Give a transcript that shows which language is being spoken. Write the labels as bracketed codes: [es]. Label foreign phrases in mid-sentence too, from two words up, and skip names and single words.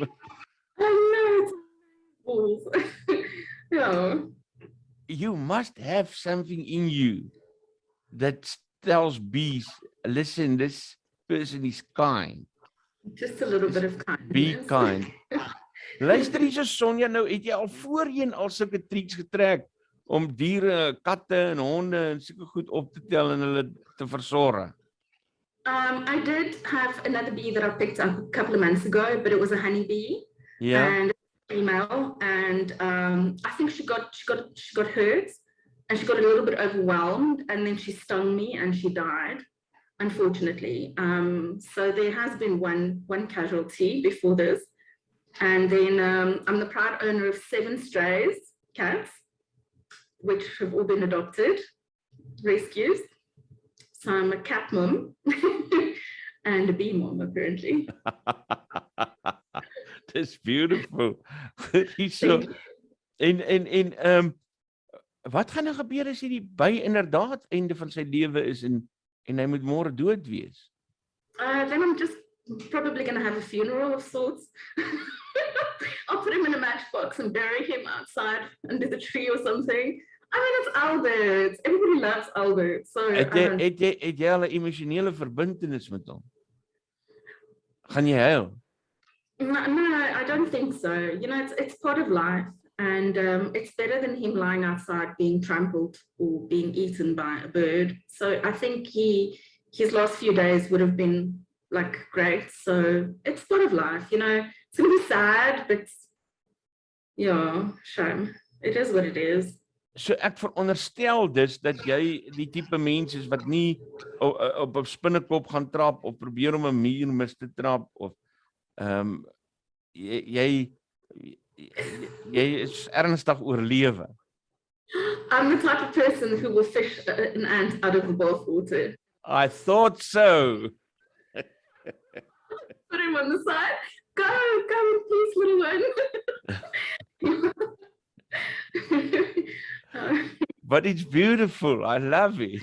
[en] I know, it's yeah. You must have something in you that tells bees, listen, this person is kind. Just a little bit of kindness. Be kind. [af] Luister hier, Sonja, nou het jy al voorheen al sulke triks getrek om diere, katte en honde en sulke goed op te tel en hulle te versorg? [en] I did have another bee that I picked up a couple of months ago, but it was a honey bee. Yeah. And female, and I think she got hurt and she got a little bit overwhelmed and then she stung me and she died, unfortunately. So there has been one casualty before this. And then I'm the proud owner of 7 strays cats, which have all been adopted, rescues. So I'm a cat mom and a bee mom, apparently. That's beautiful. So, [af] en wat gaan nou gebeur as hierdie by inderdaad einde van sy lewe is en hy moet môre dood wees? [en] Then I'm just probably going to have a funeral of sorts. I'll put him in a matchbox and bury him outside under the tree or something. I mean, it's Albert. Everybody loves Albert. So [af] het jy al 'n emosionele verbintenis met hom? Gaan jy huil? [en] No, I don't think so. You know, it's part of life, and it's better than him lying outside being trampled or being eaten by a bird. So I think his last few days would have been like great. So it's part of life, you know. It's gonna be sad, but yeah, shame. It is what it is. [af] So ek veronderstel dus dat jy die tipe mens is wat nie op 'n spinnekop gaan trap of probeer om 'n muur mis te trap of jy is ernstig oorlewe. [en] I'm the type of person who will fish an ant out of the bathwater. I thought so. Put him on the side. Go in peace, little one. But it's beautiful. I love it.